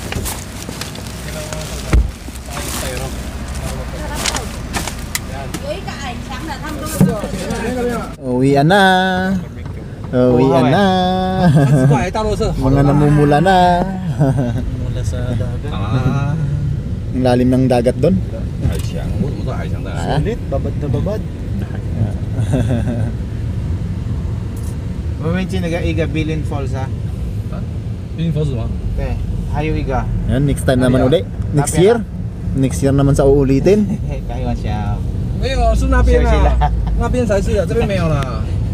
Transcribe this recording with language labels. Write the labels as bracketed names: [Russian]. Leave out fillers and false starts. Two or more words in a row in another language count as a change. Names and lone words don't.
[Filipino] Uwian na. Uwian na. Mga namumula na. Mula sa dagat. Ang lalim ng dagat doon. Sulit, babad na babad. [Chinese] 我们进那个一个 Bilin Falls 啊， [Filipino] Piling falls ba? [Chinese] 对，还有一个 [Filipino] Yan, [English] next time [Filipino] naman uli. [English] Next year. Next year [Filipino] naman sa uulitin. [Chinese] 开玩笑。没有，是那边休息啊了，那边才是啊，这边没有啦。